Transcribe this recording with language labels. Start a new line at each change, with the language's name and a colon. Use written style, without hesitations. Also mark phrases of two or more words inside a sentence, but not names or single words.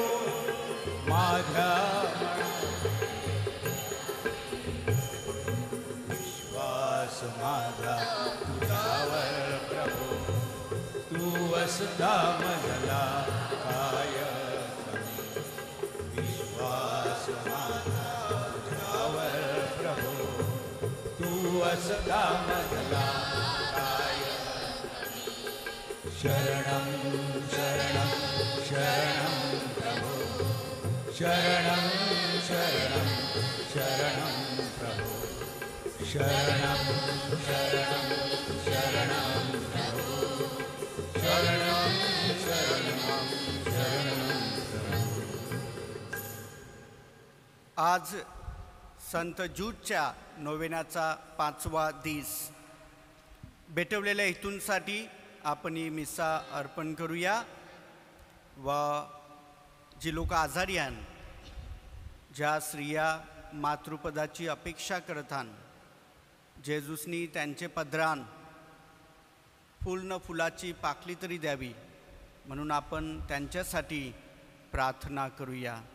Marathi: माझ्या मना विश्वास माझा तुझ्यावर प्रभु. तू असता मजला काय कमी. विश्वास माझा तुझ्यावर प्रभु. तू असता मजला काय. शरणं शरणं शरणं प्रभु, शरणं शरणं शरणं प्रभु, शरणं शरणं शरणं प्रभु, शरणं शरणं शरणं प्रभु. आज संत ज्यूटच्या नोवेनाचा 5वा दिस. भेटवलेल्या हेतूंसाठी आपण ही मिसा अर्पण करूया. व जी लोक आजारी आहेत, ज्या स्त्रिया मातृपदाची अपेक्षा करतात, जेजूसनी त्यांचे पदरान फुल न फुलाची पाकळी तरी द्यावी म्हणून आपण त्यांच्यासाठी प्रार्थना करूया.